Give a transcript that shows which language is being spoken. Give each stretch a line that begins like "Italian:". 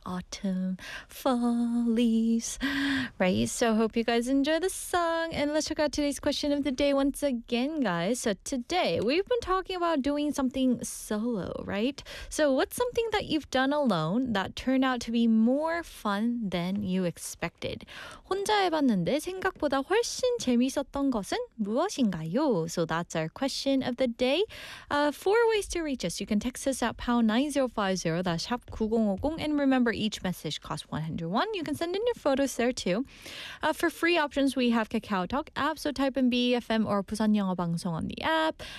English: Autumn, fall, leaves, right? So hope you guys enjoy the song. And let's check out today's question of the day once again, guys. So today, we've been talking about doing something solo, right? So what's something that you've done alone that turned out to be more fun than you expected?
Korean: 혼자 해봤는데 생각보다 훨씬 재미있었던 것은 무엇인가요?
English: So that's our question of the day. Four ways to reach us. You can text us at #9050, that's #9050. And remember, each message costs 101. You can send in your photos there too. For free options, we have KakaoTalk app. So type in BFM or Busan Yeongha Bangsong on the app.